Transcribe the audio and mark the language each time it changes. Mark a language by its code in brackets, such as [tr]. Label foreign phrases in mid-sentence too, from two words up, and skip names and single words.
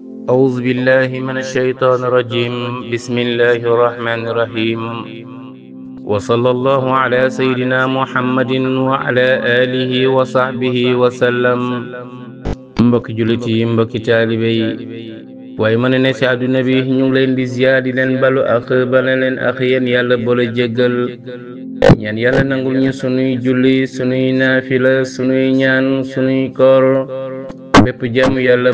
[ar] أعوذ بالله من الشيطان الرجيم بسم الله الرحمن الرحيم وصلى الله على سيدنا محمد وعلى آله وصحبه وسلم [wo] mbokki jullit yi mbokki taalibe yi waaye mën ne ci àdduna bi ñu ngi leen di ziyaar di leen balu ak bala leen ak yéen yàlla boole jéggal ñaan yàlla nangul ñu sunuy julli sunuy naafila sunuy ñaan sunuy koor bépp jaamu yàlla